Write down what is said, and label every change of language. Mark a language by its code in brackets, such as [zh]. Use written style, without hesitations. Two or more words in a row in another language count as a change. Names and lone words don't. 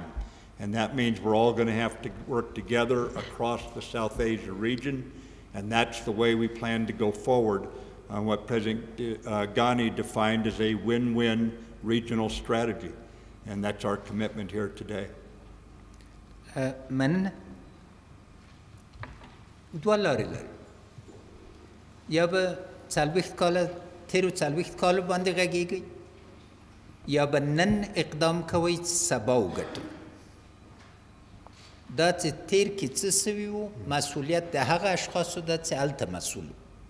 [en] And that means we're all going to have to work together across the South Asia region, and that's the way we plan to go forward on what President Ghani defined as a win-win regional strategy. And that's our commitment here today. [ps] من دوه لارې لري. یا به 40 کاله تیرو 40 کالو باندې غږیږي، یا به نن اقدام کوئ چې سبا وګټو. دا چې تیر کې څه سوي وو، مسؤلیت د هغه اشخاصو ده چې هلته مسؤل وو.